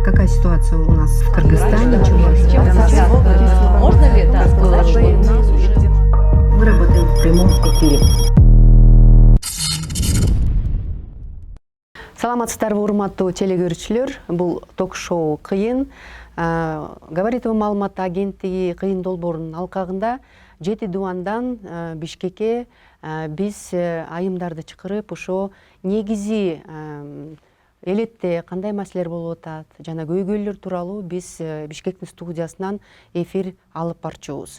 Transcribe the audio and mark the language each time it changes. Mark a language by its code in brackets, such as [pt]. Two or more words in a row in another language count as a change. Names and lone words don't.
[ru] ситуация у нас в Кыргызстане. Можно ли это сказать, что у нас уже... Мы работаем в прямом эфире. [ky] Саламатсыздарбы, урматтуу телекөрүүчүлөр. Бул ток-шоу «Кыйын». Говорит маалымат агенттиги «Кыйын» долбоорунун алкагында 7 дубандан Бишкекке биз айымдарды чакырып, ошо негизи элетте кандай маселелер болуп атат жана көйгөйлөр тууралуу биз Бишкектин студиясынан эфир алып барчубуз.